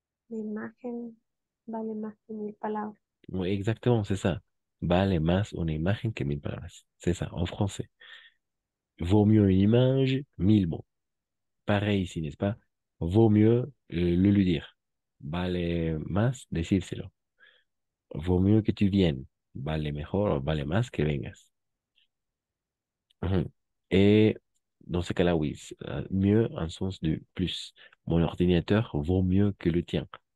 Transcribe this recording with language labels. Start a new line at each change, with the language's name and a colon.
Spanish: La imagen vale más que mil palabras.
French: Oui, exactement, c'est ça.
Spanish: Vale más una imagen que mille palabras.
French: C'est ça, en français. Vaut mieux une image, mille mots. Pareil ici, n'est-ce pas? Vaut mieux le lui dire.
Spanish: Vale más decírselo.
French: Vaut mieux que tu viennes.
Spanish: Vale mejor o vale más que vengas. Ujú.
French: Et dans ce cas-là, oui, mieux en sens de plus. Mon ordinateur vaut mieux que le tien.